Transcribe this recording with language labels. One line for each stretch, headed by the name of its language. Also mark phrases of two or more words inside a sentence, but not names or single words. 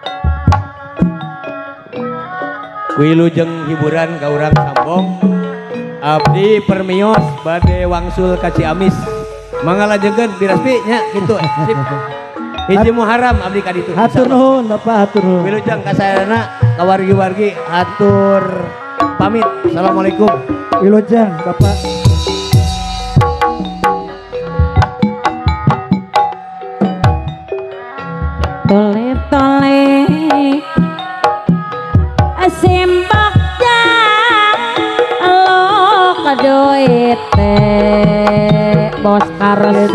Sundanese: wilujeng hiburan ka urang Sambong Abdi permios bade wangsul ka Ciamis. Mangalajengeun biraspi nya kitu. Sip. Hiji Muharram abdi ka ditu. Hatur nuhun Bapak, hatur nuhun. Wilujeng ka sadayana ka wargi-wargi atur pamit. Assalamualaikum. Wilujeng Bapak. Tole-tole simbok lo kadoit bos karos